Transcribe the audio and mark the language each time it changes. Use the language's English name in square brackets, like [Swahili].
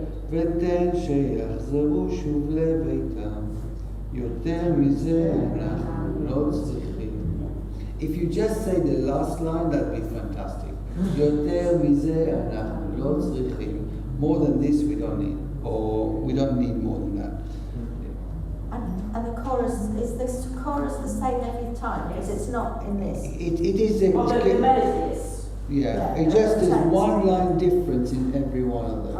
[Hebrew] ותן שיחזרו שוב לביתם, יותר מזה אנחנו לא צריכים. [English] If you just say the last line, that'd be fantastic. [Hebrew] יותר מזה אנחנו לא צריכים. [English] More than this we don't need, or we don't need more than that. And the chorus, is this chorus the same every time? Because it's not in this. It is. The melody is. Yeah, it just is one line difference in every one of them.